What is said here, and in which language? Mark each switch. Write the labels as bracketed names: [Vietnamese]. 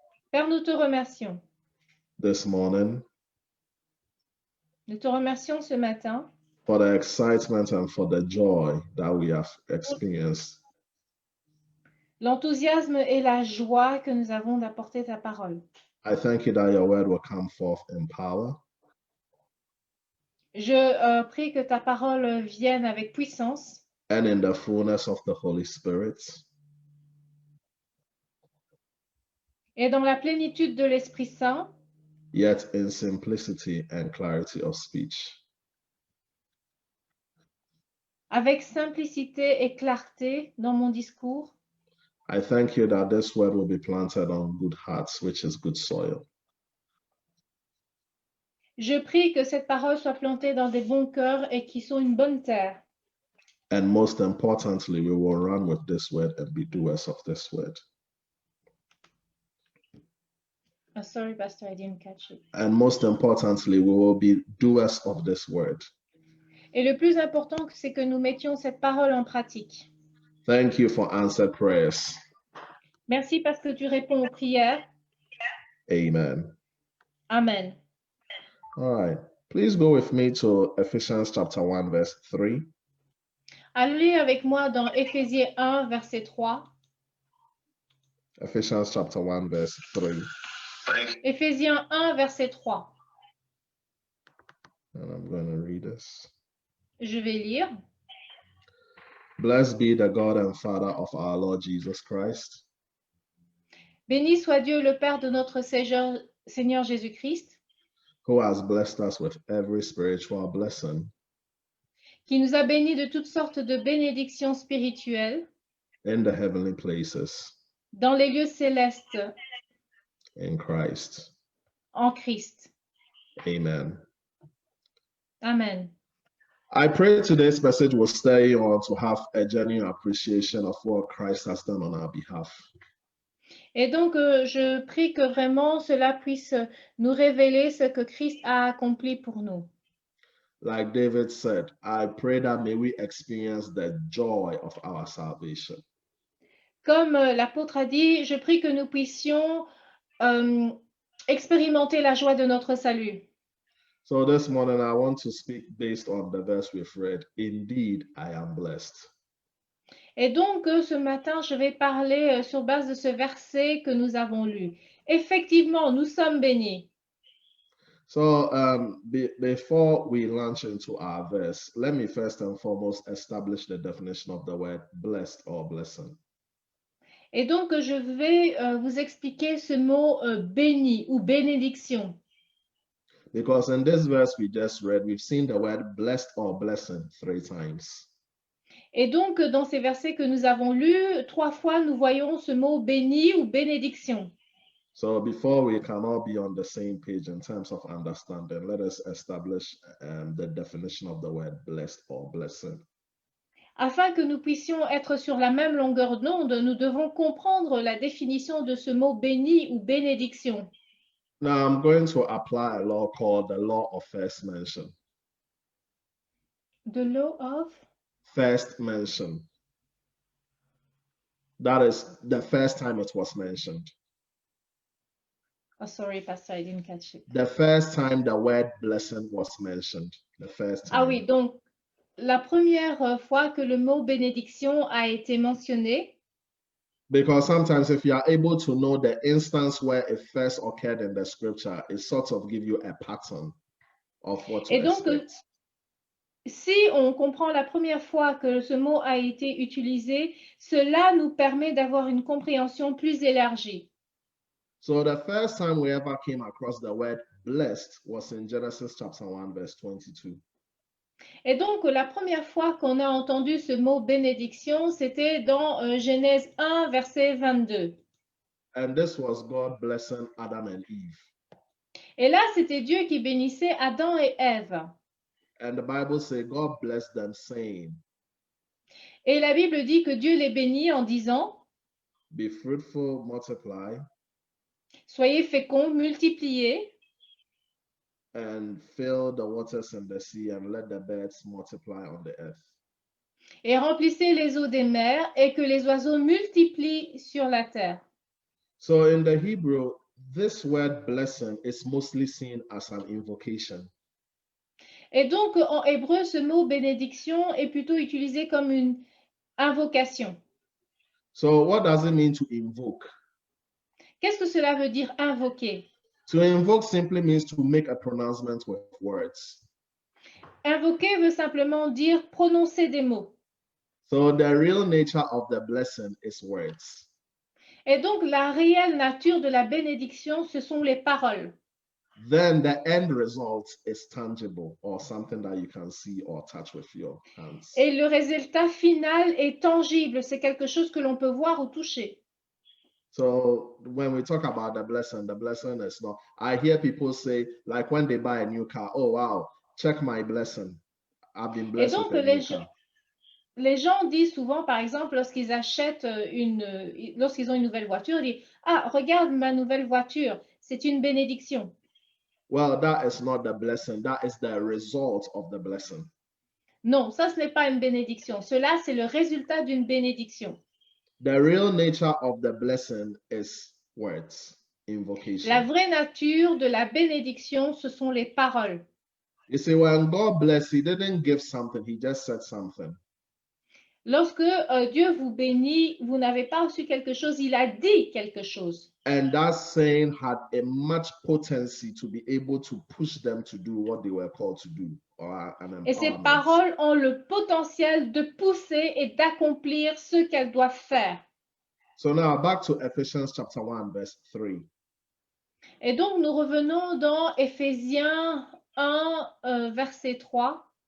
[French] Père, nous te remercions. [English] this morning [French] Nous te remercions ce matin [English] for the excitement and for the joy that we have experienced. [French] l'enthousiasme et la joie que nous avons d'apporter ta parole. [English] I thank you that your word will come forth in power [French] Je prie que ta parole vienne avec puissance [English] and in the fullness of the Holy Spirit, [French] et dans la plénitude de l'Esprit Saint, [English] yet in simplicity and clarity of speech. [French] avec simplicité et clarté dans mon discours. [English] I thank you that this word will be planted on good hearts, which is good soil. [French] Je prie que cette parole soit plantée dans des bons cœurs et qui sont une bonne terre. [English] And most importantly, we will run with this word and be doers of this word. Oh, sorry, Pastor, I didn't catch it. And most importantly, we will be doers of this word. [French] Et le plus important, c'est que nous mettions cette parole en pratique. [English] Thank you for answered prayers. [French] Merci parce que tu réponds aux prières. [English] Amen. [French] Amen. [English] All right. Please go with me to Ephesians chapter 1, verse 3. [French] Allez avec moi dans Éphésiens 1, verset 3. [English] Ephesians chapter 1, verse 3. [French] Éphésiens 1, verset 3. [English] And I'm going to read this. [French] Je vais lire. [English] Blessed be the God and Father of our Lord Jesus Christ, [French] Béni soit Dieu, le Père de notre Seigneur Jésus-Christ, [English] who has blessed us with every spiritual blessing [French] qui nous a bénis de toutes sortes de bénédictions spirituelles [English] in the heavenly places [French] dans les lieux célestes [English] in Christ. [French] en Christ. [English] Amen. [French] Amen. [English] I pray today's message will stir you on to have a genuine appreciation of what Christ has done on our behalf. [French] Et donc, je prie que vraiment cela puisse nous révéler ce que Christ a accompli pour nous. [English] Like David said, I pray that may we experience the joy of our salvation. [French] Comme l'apôtre a dit, je prie que nous puissions expérimenter la joie de notre salut. [English] So this morning, I want to speak based on the verse we've read. Indeed, I am blessed. [French] Et donc, ce matin, je vais parler sur base de ce verset que nous avons lu. Effectivement, nous sommes bénis. [English] So before we launch into our verse, let me first and foremost establish the definition of the word blessed or blessing. [French] Et donc, je vais vous expliquer ce mot béni ou bénédiction. [English] Because in this verse we just read, we've seen the word blessed or blessing 3 times. [French] Et donc, dans ces versets que nous avons lus, 3 fois, nous voyons ce mot béni ou bénédiction. [English] So before we can all be on the same page in terms of understanding, let us establish the definition of the word blessed or blessing. [French] Afin que nous puissions être sur la même longueur d'onde, nous devons comprendre la définition de ce mot béni ou bénédiction. [English] Now I'm going to apply a law called the law of first mention. The law of? First mention. That is the first time it was mentioned. Oh, sorry, Pastor, I didn't catch it. The first time the word blessing was mentioned. The first time. [French] Ah oui, donc la première fois que le mot bénédiction a été mentionné. [English] Because sometimes if you are able to know the instance where it first occurred in the scripture, it sort of gives you a pattern of what to expect. [French] Si on comprend la première fois que ce mot a été utilisé, cela nous permet d'avoir une compréhension plus élargie. [English] So the first time we ever came across the word blessed was in Genesis chapter 1, verse 22. [French] Et donc, la première fois qu'on a entendu ce mot bénédiction, c'était dans Genèse 1, verset 22. [English] And this was God blessing Adam and Eve. [French] Et là, c'était Dieu qui bénissait Adam et Ève. [English] And the Bible says God blessed them, saying, [French] et la Bible dit que Dieu les bénit en disant, [English] be fruitful, multiply, [French] soyez féconds, multipliez, [English] and fill the waters in the sea, and let the birds multiply on the earth. [French] Et remplissez les eaux des mers et que les oiseaux multiplient sur la terre. [English] So in the Hebrew, this word blessing is mostly seen as an invocation. [French] Et donc, en hébreu, ce mot bénédiction est plutôt utilisé comme une invocation. [English] So what does it mean to invoke? [French] Qu'est-ce que cela veut dire invoquer? [English] To invoke simply means to make a pronouncement with words. [French] Invoquer veut simplement dire prononcer des mots. [English] So the real nature of the blessing is words. [French] Et donc, la réelle nature de la bénédiction, ce sont les paroles. [English] Then the end result is tangible or something that you can see or touch with your hands. [French] Et le résultat final est tangible, c'est quelque chose que l'on peut voir ou toucher. [English] So when we talk about the blessing is not, I hear people say, like when they buy a new car, oh wow, check my blessing. I've been blessed [French] donc, [English] with a new car. [French] Les gens disent souvent, par exemple, lorsqu'ils achètent lorsqu'ils ont une nouvelle voiture, ils disent, ah, regarde ma nouvelle voiture, c'est une bénédiction. [English] Well, that is not the blessing. That is the result of the blessing. [French] Non, ça, ce n'est pas une bénédiction. Cela, c'est le résultat d'une bénédiction. [English] The real nature of the blessing is words, invocation. [French] La vraie nature de la bénédiction, ce sont les paroles. [English] You see, when God blessed, He didn't give something, He just said something. [French] Lorsque Dieu vous bénit, vous n'avez pas reçu quelque chose, il a dit quelque chose. [English] And that saying had a much potency to be able to push them to do what they were called to do. [French] Et ces paroles ont le potentiel de pousser et d'accomplir ce qu'elles doivent faire. [English] So now back to Ephesians chapter 1, verse 3. [French] Et donc nous revenons dans Éphésiens 1, verset 3.